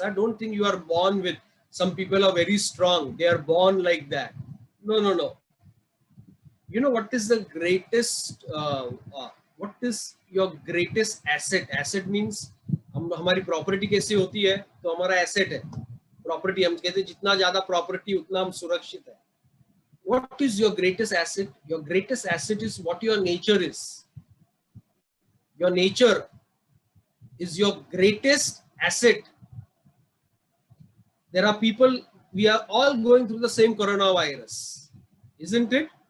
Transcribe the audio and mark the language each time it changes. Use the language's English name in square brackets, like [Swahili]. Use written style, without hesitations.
[English] I don't think you are born with, some people are very strong, they are born like that. No. You know what is the greatest, what is your greatest asset? Asset means [Hindi] हमारी property कैसी होती है तो हमारा asset है. Property हम कहते हैं जितना ज़्यादा property उतना हम सुरक्षित है. [English] What is your greatest asset? Your greatest asset is what your nature is. Your nature is your greatest asset. There are people, we are all going through the same coronavirus, isn't it?